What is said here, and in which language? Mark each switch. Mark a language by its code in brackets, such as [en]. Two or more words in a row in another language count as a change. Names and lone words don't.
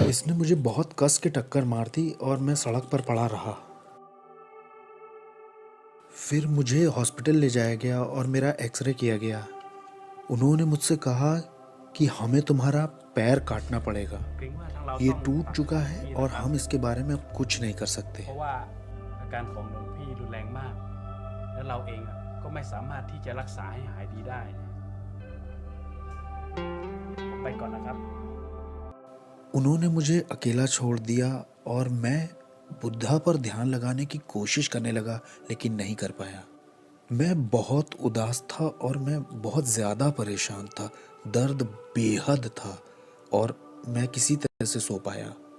[hi] इसने मुझे बहुत कस के टक्कर मार दी और मैं सड़क पर पड़ा रहा। फिर मुझे हॉस्पिटल ले जाया गया और मेरा एक्सरे किया गया। उन्होंने मुझसे कहा कि हमें तुम्हारा पैर काटना पड़ेगा। ये टूट चुका है और हम इसके बारे में अब कुछ नहीं कर सकते। [th] เพราะว่าอาการของหลวงพี่รุนแรงมากแล้วเราเองก็ไม่สามารถที่จะรักษาให้หายดีได้ผมไปก่อนนะครับ [hi] उन्होंने मुझे अकेला छोड़ दिया और मैं बुद्धा पर ध्यान लगाने की कोशिश करने लगा लेकिन नहीं कर पाया। मैं बहुत उदास था और मैं बहुत ज़्यादा परेशान था। दर्द बेहद था और मैं किसी तरह से सो पाया।